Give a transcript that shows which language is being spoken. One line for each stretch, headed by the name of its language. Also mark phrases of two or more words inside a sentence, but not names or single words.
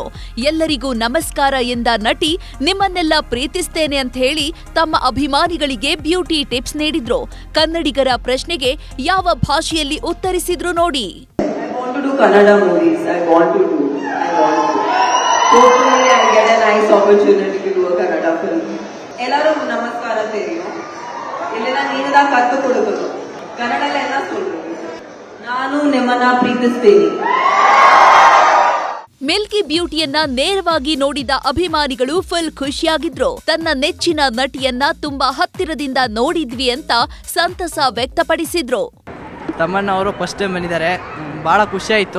Kannada: ಎಲ್ಲರಿಗೂ ನಮಸ್ಕಾರ ಎಂದ ನಟಿ, ನಿಮ್ಮನ್ನೆಲ್ಲ ಪ್ರೀತಿಸ್ತೇನೆ ಅಂತ ಹೇಳಿ ತಮ್ಮ ಅಭಿಮಾನಿಗಳಿಗೆ ಬ್ಯೂಟಿ ಟಿಪ್ಸ್ ನೀಡಿದ್ರು. ಕನ್ನಡಿಗರ ಪ್ರಶ್ನೆಗೆ ಯಾವ ಭಾಷೆಯಲ್ಲಿ ಉತ್ತರಿಸಿದ್ರು ನೋಡಿ. ಎಲ್ಲರಿಗೂ ನಮಸ್ಕಾರ தெரியும்.
Tamil: இல்லைனா நீங்க தான் கத்து கொடுக்கணும். ಕನ್ನಡಲ್ಲ என்ன சொல்றீங்க?
Kannada: ನಾನು ನಿಮ್ಮನ್ನ ಪ್ರೀತಿಸ್ತೀನಿ. ಮಿಲ್ಕಿ ಬ್ಯೂಟಿಯನ್ನ ನೇರವಾಗಿ ನೋಡಿದ ಅಭಿಮಾನಿಗಳು ಫುಲ್ ಖುಷಿಯಾಗಿದ್ರು. ತನ್ನ ನೆಚ್ಚಿನ ನಟಿಯನ್ನ ತುಂಬಾ ಹತ್ತಿರದಿಂದ ನೋಡಿದ್ವಿ ಅಂತ ಸಂತಸ ವ್ಯಕ್ತಪಡಿಸಿದ್ರು. ತಮ್ಮಣ್ಣ ಅವರು ಫಸ್ಟ್ ಟೈಮ್ ಬಂದಿದ್ದಾರೆ, ಭಾಳ ಖುಷಿ ಆಯಿತು.